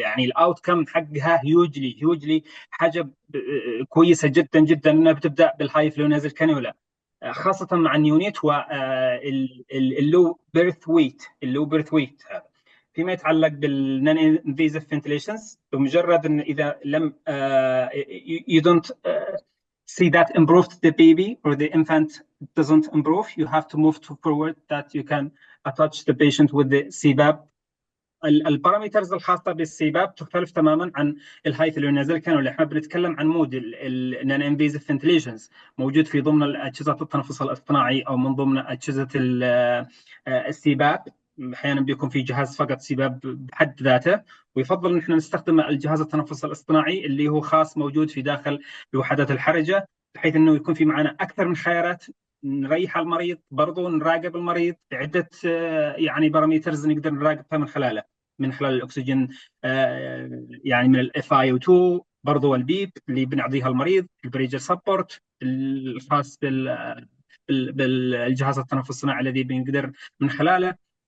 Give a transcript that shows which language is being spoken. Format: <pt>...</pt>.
<ar>يعني الاوتكم حقها هيوجلي حاجه كويسه جدا جدا انها بتبدا بالهاي فلوينازل كانولا، خاصه مع النيونيت واللو بيرث ويت. هذا فيما يتعلق بالنون انفيزيف فنتليشنز، بمجرد ان اذا لم</ar> <en>you don't see that improved the baby or the infant doesn't improve, you have to move forward that you can attach the patient with the CPAP.</en> <ar>البارامترز الخاصه بالسيباب تختلف تماما عن الهاي فلوينازل كانولا. احنا بنتكلم عن مود النون انفيزيف فنتليشنز موجود في ضمن اجهزه التنفس الاصطناعي او من ضمن اجهزه السيباب. احيانا بيكون في جهاز فقط سيباب بحد ذاته، ويفضل ان احنا نستخدم الجهاز التنفس الاصطناعي اللي هو خاص موجود في داخل الوحدات الحرجه، بحيث انه يكون في معنا اكثر من خيارات نريح المريض، برضو نراقب المريض بعده يعني بارامترز نقدر نراقبها من خلال الاكسجين، يعني من الاف اي او 2، برضو البيب اللي بنعطيها المريض، البريجر سبورت الخاص بالجهاز التنفس الصناعي الذي بنقدر من خلاله.</ar>